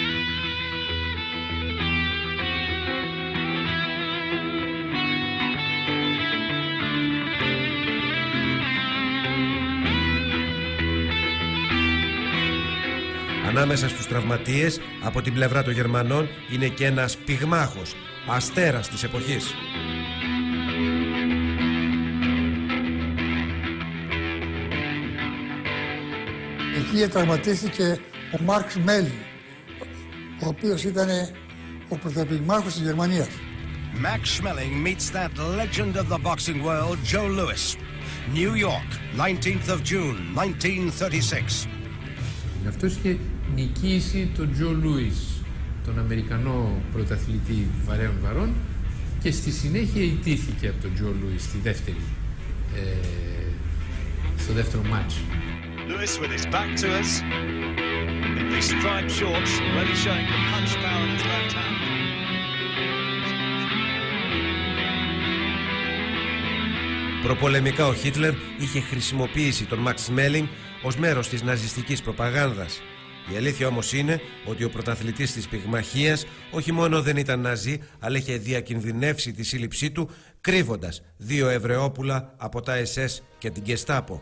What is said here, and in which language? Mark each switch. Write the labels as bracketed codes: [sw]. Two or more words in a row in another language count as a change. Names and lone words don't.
[el] Ανάμεσα στους τραυματίες από την πλευρά των Γερμανών είναι και ένας πυγμάχος, αστέρας της εποχής. Εκεί τραυματίστηκε ο Μάρξ Μέλι, ο οποίος ήταν ο πρωτοπυγμάχος της Γερμανίας. [en] Max Schmeling meets that legend of the boxing world, Joe Louis. New York, 19th of June, 1936. [el] Αυτός είχε νικήσει τον Τζο Λούις, τον Αμερικανό πρωταθλητή βαρέων βαρών, και στη συνέχεια ιτήθηκε από τον Τζο Λούις στο δεύτερο μάτς. [en] Lewis with his back to us, in these striped shorts, already showing the punch power in his left hand. [el] Προπολεμικά ο Χίτλερ είχε χρησιμοποιήσει τον Μαξ Σμέλινγκ ως μέρος της ναζιστικής προπαγάνδας. Η αλήθεια όμως είναι ότι ο πρωταθλητής της πυγμαχίας όχι μόνο δεν ήταν ναζί, αλλά είχε διακινδυνεύσει τη σύλληψή του κρύβοντας 2 Εβραιόπουλα από τα SS και την Γκεστάπο.